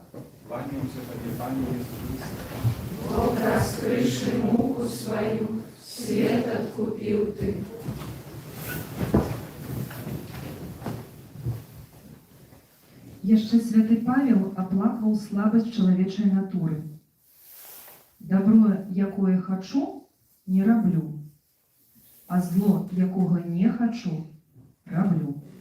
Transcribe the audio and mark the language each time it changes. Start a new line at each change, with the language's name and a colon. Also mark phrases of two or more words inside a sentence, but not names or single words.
Russian: Кланяемся тебе, Пане Иисус. Бог, раскрывший муку свою, свет откупил ты.
Belarusian: Яшчэ святы Павел аплакваў слабасць чалавечай натуры. Дабро, якое хачу, не раблю, а зло, якога не хачу, раблю.